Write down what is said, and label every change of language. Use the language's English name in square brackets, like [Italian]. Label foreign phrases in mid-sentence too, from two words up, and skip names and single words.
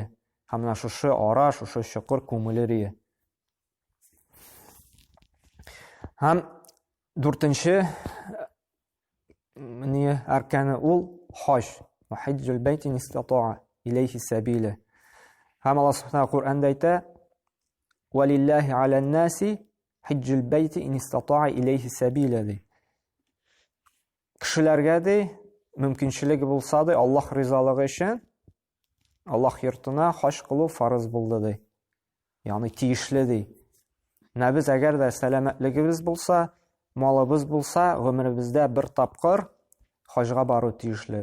[Tatar] Һәм менә шушы ара, шушы шөкер күңелерия. Һәм дүртенче арканы ул хаҗ. [Arabic] حج البيت من استطاع إليه سبيلا. Һәм Аллаһ Субханаһу Куръанда әйтә: "ولله على الناس حج البيت من استطاع إليه سبيلا". Кешеләргә дә мөмкинчелеге булса да, Аллаһ ризалыгы өчен Аллаһ йортына хаҗ кылу фарыз булды ди. Ягъни тиешле ди. Без әгәр дә сәламәтлегебез булса, малыбыз булса, гомеребездә бер тапкыр хаҗга бару тиешле.